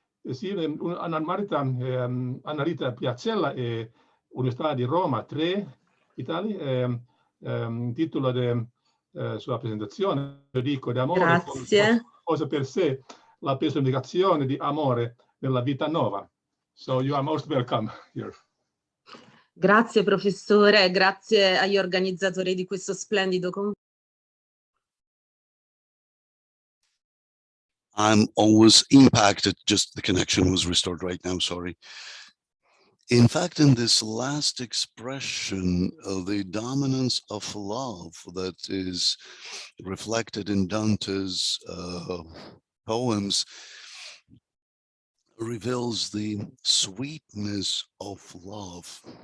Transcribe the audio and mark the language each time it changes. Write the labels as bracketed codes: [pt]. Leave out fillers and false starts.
[it] sì, Anna Rita Piacella, Università di Roma 3, Italia. Titolo della sua presentazione, Dico d'amore, cosa per sé, la personificazione di amore nella vita nuova. [en] So you are most welcome here. [it] Grazie professore, grazie agli organizzatori di questo splendido convegno. [en] I'm always impacted, just the connection was restored right now, sorry. In fact, in this last expression of the dominance of love that is reflected in Dante's poems reveals the sweetness of love.